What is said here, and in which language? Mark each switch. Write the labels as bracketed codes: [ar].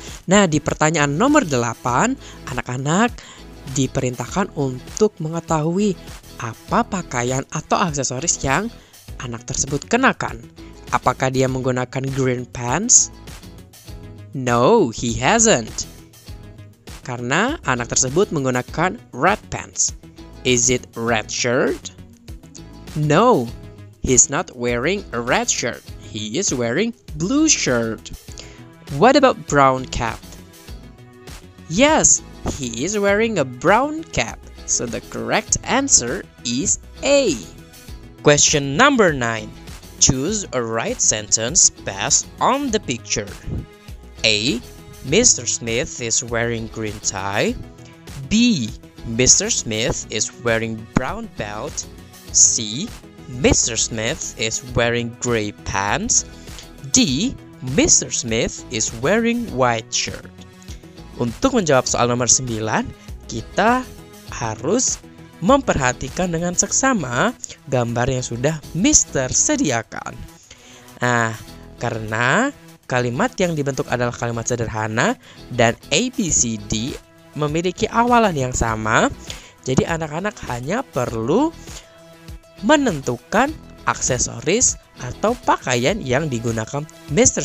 [id] Nah, di pertanyaan nomor 8, anak-anak diperintahkan untuk mengetahui apa pakaian atau aksesoris yang anak tersebut kenakan. Apakah dia menggunakan [en] green pants? No, he hasn't. [id] Karena anak tersebut menggunakan [en] red pants. Is it red shirt? No, he's not wearing a red shirt. He is wearing blue shirt. What about brown cap? Yes, he is wearing a brown cap. So the correct answer is A. Question number 9. Choose a right sentence based on the picture. A. Mr. Smith is wearing green tie. B. Mr. Smith is wearing brown belt. C. Mr. Smith is wearing gray pants. D. Mr. Smith is wearing white shirt. [id] Untuk menjawab soal nomor 9, kita harus memperhatikan dengan seksama gambar yang sudah Mr. sediakan. Nah, karena kalimat yang dibentuk adalah kalimat sederhana dan A, B, C, D memiliki awalan yang sama, jadi anak-anak hanya perlu menentukan aksesoris atau pakaian yang digunakan Mr.